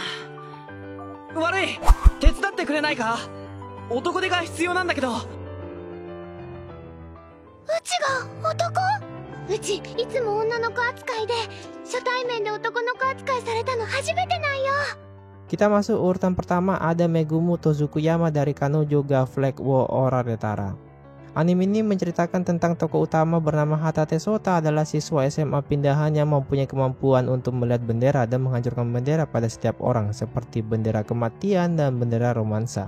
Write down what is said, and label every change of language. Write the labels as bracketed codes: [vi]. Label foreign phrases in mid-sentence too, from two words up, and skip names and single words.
[ja] 悪い、手伝ってくれないか。男手が必要なんだけど。うちが男？うちいつも女の子扱いで、初対面で男の子扱いされたの初めてなんよ。 [id] Kita masuk urutan pertama, ada Megumu Tozukuyama dari Kanojo ga Flag wo Oraretara. Anime ini menceritakan tentang tokoh utama bernama Hatate Sota adalah siswa SMA pindahan yang mempunyai kemampuan untuk melihat bendera dan menghancurkan bendera pada setiap orang seperti bendera kematian dan bendera romansa.